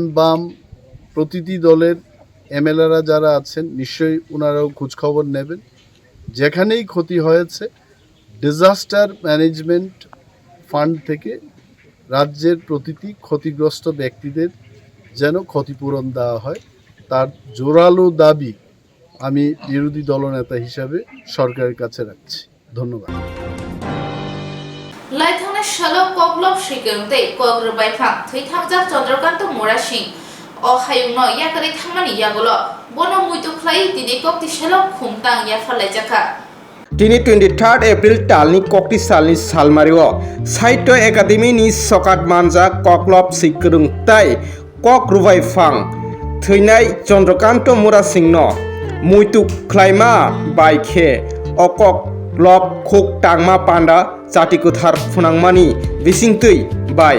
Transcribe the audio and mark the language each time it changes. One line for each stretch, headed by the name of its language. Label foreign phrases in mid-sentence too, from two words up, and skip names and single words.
Bangla: বাম প্রতিটি দলের এমএলএরা যারা আছেন নিশ্চয়ই ওনারাও খোঁজখবর নেবেন যেখানেই ক্ষতি হয়েছে ডিজাস্টার ম্যানেজমেন্ট ফান্ড থেকে রাজ্যের প্রতিটি ক্ষতিগ্রস্ত ব্যক্তিদের যেন ক্ষতিপূরণ দেওয়া হয় তার জোরালো দাবি আমি বিরোধী দলনেতা হিসাবে সরকারের কাছে রাখছি ধন্যবাদ
Kok Borok: লাইথাংনা শালো কগলব শিকেরতে কগ্র বাইফাং থৈথাংজাক চন্দ্রকান্ত মোরা সিং অহায়ুংনো ইয়াকারি থামানি ইয়াগুলো বন মুইতু খ্লাই দিনে কক্তি শালো খুমতাং ইয়াফালাই জাখা Tini 23 April talni kokti salni salmario Saityo Academy ni sokat manja koklop sikrung tai kok rubai fang Theinai Chandrakanta Mura Singno Muitu klaima bai khe okok lop khok tangma panda Chatikuthar phunangmani bisingtui bai